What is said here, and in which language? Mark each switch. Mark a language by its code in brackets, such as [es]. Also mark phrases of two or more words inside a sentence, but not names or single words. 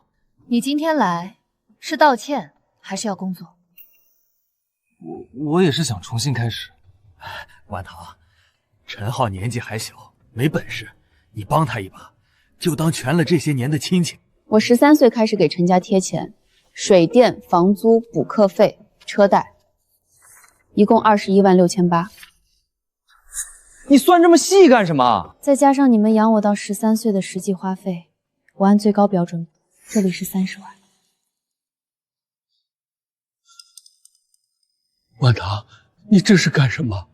[zh] 你今天来是道歉还是要工作？我也是想重新开始。婉堂，陈浩年纪还小，没本事，你帮他一把，就当全了这些年的亲情。我13岁开始给陈家贴钱，水電、房租、補課費、車貸，一共21.680萬。你算這麼細幹什麼？再加上你們養我到13歲的實際花費，我按最高標準，這裡是30萬。婉堂，你這是幹什麼？